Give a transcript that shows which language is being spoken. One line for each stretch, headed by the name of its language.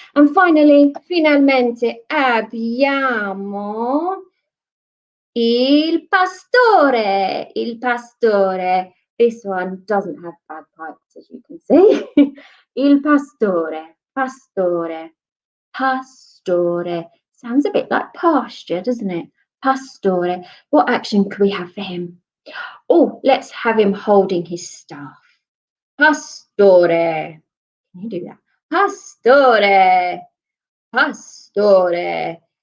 English: And finally,
Italian: finalmente abbiamo il pastore. Il pastore.
English: This one doesn't have bagpipes, as you can see.
Italian: Il pastore, pastore, pastore.
English: Sounds a bit like pasture, doesn't it? Pastore. What action could we have for him? Oh, let's have him holding his staff. Pastore. Can you do that? Pastore.
Italian: Pastore.